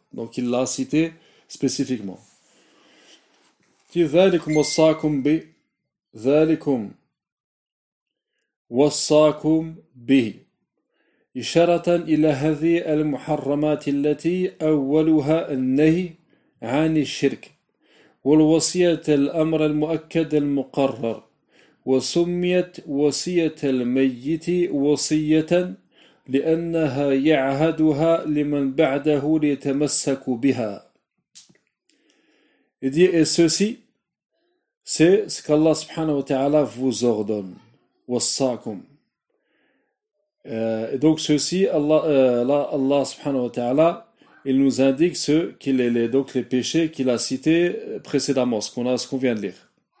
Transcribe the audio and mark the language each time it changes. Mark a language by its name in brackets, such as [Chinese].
[French] Donc il l'a cité spécifiquement. [Arabic] ذَلِكُمْ وَصَّاكُمْ بِهِ ذَلِكُمْ وَصَّاكُمْ بِهِ إِشَارَةً إِلَى هَذِي الْمُحَرَّمَاتِ الَّتِي أَوَّلُهَا النَّهِي عَنِ الشِّرْكِ والوصية الأمر المؤكد المقرر وسميت وصية الميت وصية لأنها يعهدها لمن بعده ليتمسك بها. [French] Et ceci, c'est ce qu'Allah subhanahu wa ta'ala vous ordonne. [Arabic] وصاكم. [French] Et donc ceci, Allah subhanahu wa ta'ala, il nous indique ce qu'il est, donc les péchés qu'il a cités précédemment, ce qu'on vient de lire.